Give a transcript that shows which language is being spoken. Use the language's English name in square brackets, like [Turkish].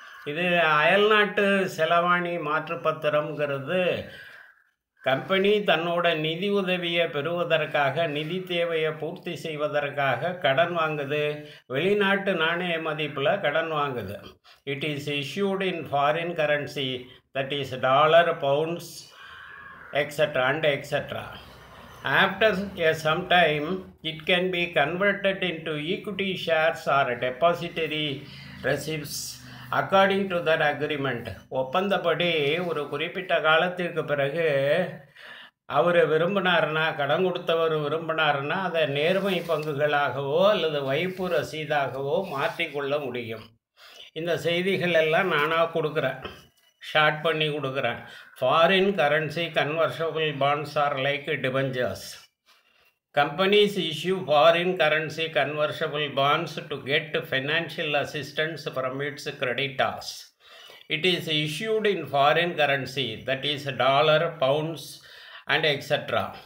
[Tamil] இது அயல்நாட்டு செலவாணி மாற்று பத்திரம்ங்கிறது கம்பெனி தன்னோட நிதி உதவியை பெறுவதற்காக, நிதி தேவையை பூர்த்தி செய்வதற்காக கடன் வாங்குது, வெளிநாட்டு நாணய மதிப்பில் கடன் வாங்குது. [English] It is issued in foreign currency, that is dollar, pounds extra and extra. After some time, it can be converted into equity shares or depository receipts according to that agreement. [Tamil] ஒப்பந்தப்படி ஒரு குறிப்பிட்ட காலத்திற்கு பிறகு அவர் விரும்பினார்னா, கடன் கொடுத்தவர் விரும்பினார்னா அதை நேர்மை பங்குகளாகவோ அல்லது வைப்பு ரசீதாகவோ மாற்றிக்கொள்ள முடியும். இந்த செய்திகள் எல்லாம் நானாக கொடுக்குறேன், ஷார்ட் பண்ணி கொடுக்குறேன். [English] Foreign currency convertible bonds are like debentures. Companies issue foreign currency convertible bonds to get financial assistance from its creditors. It is issued in foreign currency, that is dollar, pounds and etc.